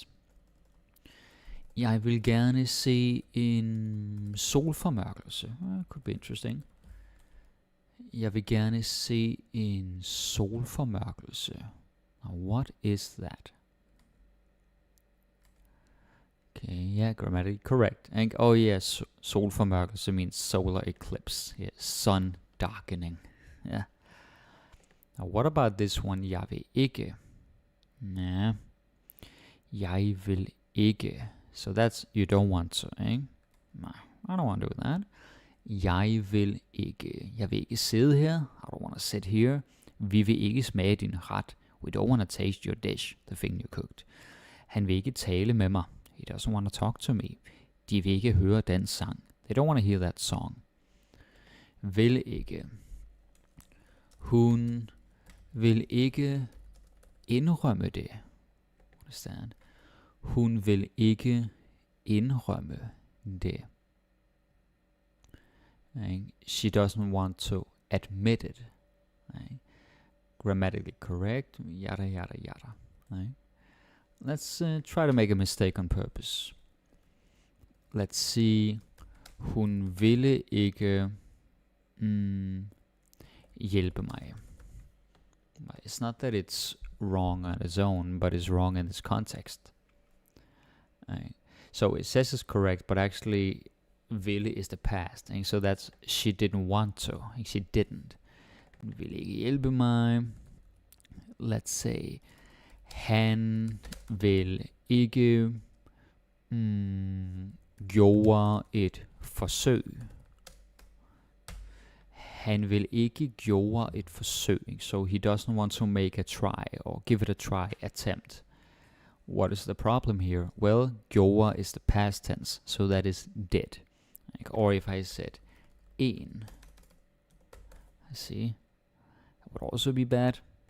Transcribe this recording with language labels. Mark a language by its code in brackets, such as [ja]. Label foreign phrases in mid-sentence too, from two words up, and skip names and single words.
[da] Jeg vil gerne se en solformørkelse. [en] Could be interesting. [da] Jeg vil gerne se en solformørkelse. [en] Now, what is that? Okay, yeah, grammatically correct. And oh yes, solformørkelse means solar eclipse. Yeah, sun darkening. Yeah. Now, what about this one? [da] Jeg vil ikke. Nah. Jeg vil ikke. [en] So that's you don't want to, eh? Nej, I don't want to do that. [da] Jeg vil ikke. Jeg vil ikke sidde her. [en] I don't want to sit here. [da] Vi vil ikke smage din ret. [en] We don't want to taste your dish, the thing you cooked. [da] Han vil ikke tale med mig. [en] He doesn't want to talk to me. [da] De vil ikke høre den sang. [en] They don't want to hear that song. [da] Vil ikke. Hun vil ikke indrømme det. [en] Understand? [da] Hun vil ikke indrømme det. [en] She doesn't want to admit it. Grammatically correct. Yada yada yada. Let's try to make a mistake on purpose. Let's see. [da] Hun ville ikke hjælpe mig. [en] It's not that it's wrong on its own, but it's wrong in this context. So it says it's correct, but actually ville is the past. So that's she didn't want to. She didn't. [da] Ville ikke hjælpe mig. [en] Let's say [da] han vil ikke gjorde et forsøg. Han vil ikke gjorde et forsøg. [en] So he doesn't want to make a try or give it a try, attempt. What is the problem here? Well, gjorde is the past tense, so that is did. Or if I said en, I see, that would also be bad.